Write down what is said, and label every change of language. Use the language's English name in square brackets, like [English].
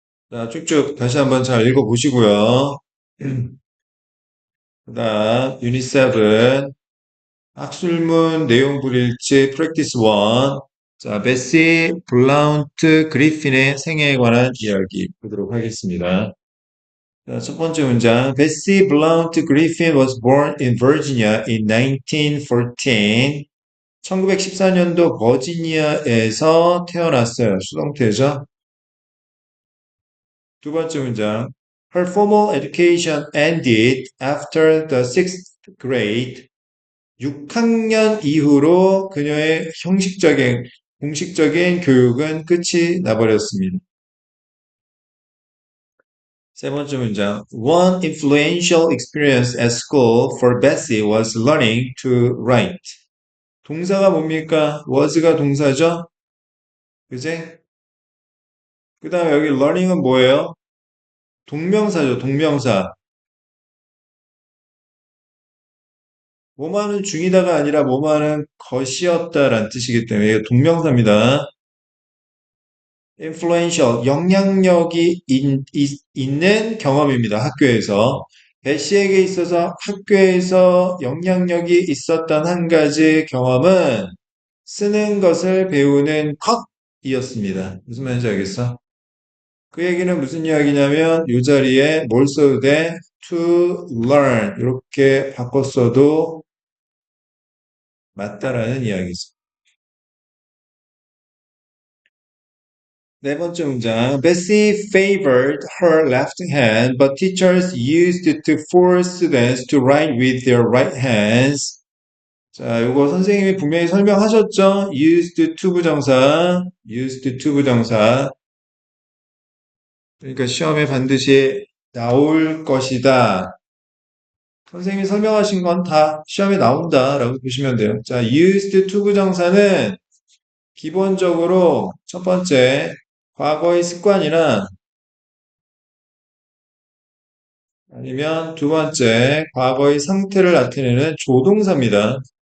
[Korean] 자, 쭉쭉 다시 한번 잘 읽어보시고요. 그 다음 유닛 7 학술문 내용 불일치 프랙티스 1 자, 베시 블라운트 그리핀의 생애에 관한 이야기 보도록 하겠습니다. 자, 첫 번째 문장. [English] Bessie Blount Griffin was born in Virginia in 1914. [Korean] 1914년도 버지니아에서 태어났어요. 수동태죠. 두 번째 문장. [English] Her formal education ended after the sixth grade. [Korean] 6학년 이후로 그녀의 공식적인 교육은 끝이 나버렸습니다. 세 번째 문장. [English] One influential experience at school for Bessie was learning to write. [Korean] 동사가 뭡니까? was가 동사죠? 그제? 그 다음에 여기 learning은 뭐예요? 동명사죠, 동명사. 뭐뭐하는 중이다가 아니라 뭐뭐하는 것이었다라는 뜻이기 때문에 이게 동명사입니다. influential, 영향력이 있는 경험입니다. 학교에서. 배시에게 있어서 학교에서 영향력이 있었던 한 가지 경험은 쓰는 것을 배우는 것이었습니다. 무슨 말인지 알겠어? 그 얘기는 무슨 이야기냐면 이 자리에 뭘 써도 돼? to learn 이렇게 바꿨어도 맞다라는 이야기죠. 네 번째 문장. [English] Bessie favored her left hand, but teachers used to force students to write with their right hands. [Korean] 자, 이거 선생님이 분명히 설명하셨죠? used to 부정사, used to 부정사. 그러니까 시험에 반드시 나올 것이다. 선생님이 설명하신 건 다 시험에 나온다라고 보시면 돼요. 자, used to 부정사는 기본적으로 첫 번째 과거의 습관이나 아니면 두 번째 과거의 상태를 나타내는 조동사입니다.